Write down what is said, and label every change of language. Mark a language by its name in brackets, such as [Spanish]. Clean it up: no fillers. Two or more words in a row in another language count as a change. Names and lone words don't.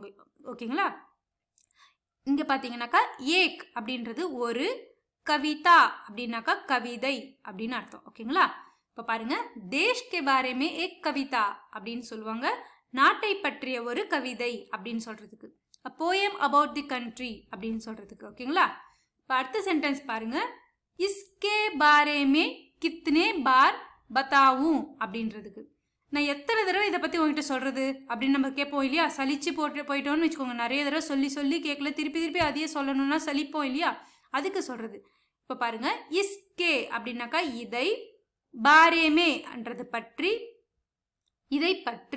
[Tamil] ஓகேங்களா, இங்கே பார்த்தீங்கன்னாக்கா ஏக் அப்படின்றது ஒரு, கவிதா அப்படின்னாக்கா கவிதை அப்படின்னு அர்த்தம். ஓகேங்களா, இப்போ பாருங்க, [Hindi] देश के बारे में एक कविता [Tamil] அப்படின்னு சொல்லுவாங்க, நாட்டை பற்றிய ஒரு கவிதை அப்படின்னு சொல்றதுக்கு. [English] a poem about the country [Tamil] அப்படின்னு சொல்றதுக்கு. ஓகேங்களா, இப்போ அடுத்த சென்டென்ஸ் பாருங்க, [Hindi] इसके बारे में कितने बार बताऊं அப்படின்றதுக்கு. [Tamil] நான் எத்தனை தடவை இதை பற்றி உங்ககிட்ட சொல்கிறது அப்படின்னு நம்ம கேட்போம் இல்லையா, சலிச்சு போயிட்டோம்னு வச்சுக்கோங்க. நிறைய தடவை சொல்லி சொல்லி கேட்கல, திருப்பி திருப்பி அதையே சொல்லணும்னா சலிப்போம் இல்லையா, அதுக்கு சொல்கிறது. இப்போ பாருங்க, இஸ்கே அப்படின்னாக்கா இதை, பாரேமேன்றது பற்றி, இதை பற்றி.